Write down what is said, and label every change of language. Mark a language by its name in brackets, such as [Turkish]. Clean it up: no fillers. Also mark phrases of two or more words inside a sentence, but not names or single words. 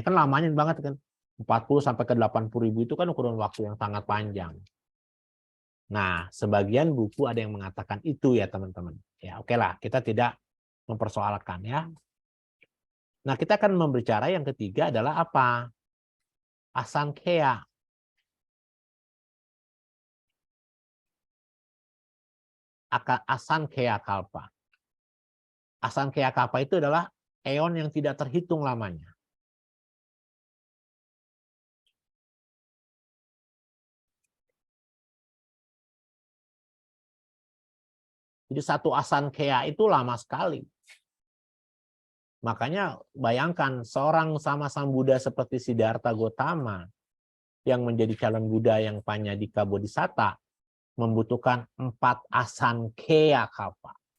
[Indonesian] Kan lamanya banget kan. 40 sampai ke 80.000 itu kan kurun waktu yang sangat panjang. Nah, sebagian buku ada yang mengatakan itu ya teman-teman. Ya, oke lah, kita tidak mempersoalkan ya. Nah, kita akan berbicara yang ketiga adalah apa? [Pali] Asankheya. Asankheya kalpa. Asankheya kalpa [Indonesian] itu adalah eon yang tidak terhitung lamanya. Jadi satu asankheya itu lama sekali. Makanya bayangkan seorang sama Sang Buddha seperti Siddhartha Gautama yang menjadi calon Buddha yang [Pali] Panyadika Bodhisatta [Indonesian] membutuhkan 4 [Pali] asankheya kalpa.